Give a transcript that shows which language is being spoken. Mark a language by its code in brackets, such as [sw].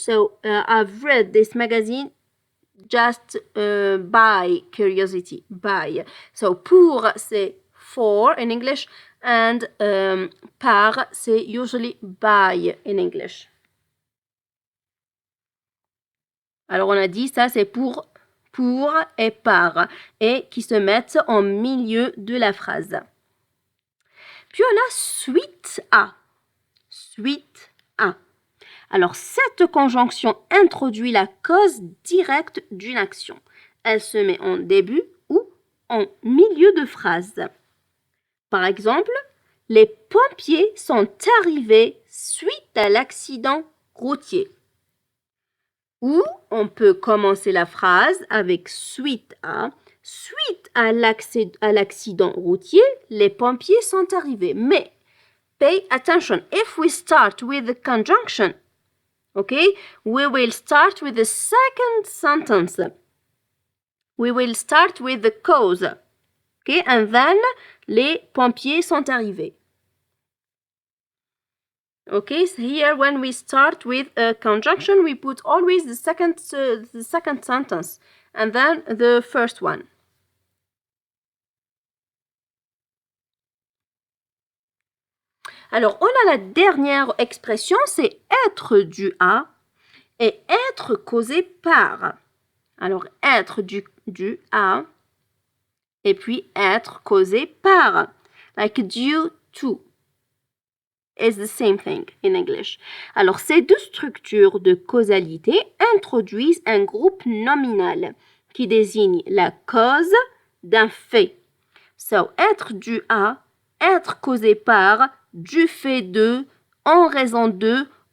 [en] So I've read this magazine just by curiosity. By. So pour, c'est for in English. And par, c'est usually by in English. [fr] Alors, on a dit ça, c'est pour et par, et qui se mettent en milieu de la phrase. Puis, on a suite à. Suite à. Alors, cette conjonction introduit la cause directe d'une action. Elle se met en début ou en milieu de phrase. Par exemple, les pompiers sont arrivés suite à l'accident routier. Ou on peut commencer la phrase avec suite à. Suite à l'accident routier, les pompiers sont arrivés. [en] Mais, pay attention, if we start with the conjunction, okay, we will start with the second sentence. We will start with the cause. Okay, and then [fr] les pompiers sont arrivés. [en] Okay, so here when we start with a conjunction, we put always the second sentence and then the first one. [fr] Alors, on a la dernière expression, c'est être dû à et être causé par. Alors, être dû à et puis être causé par. [en] Like due to. Is the same thing in English. [fr] Alors, ces deux structures de causalité introduisent un groupe nominal qui désigne la cause d'un fait. So, être dû à, être causé par, du fait de, en raison de.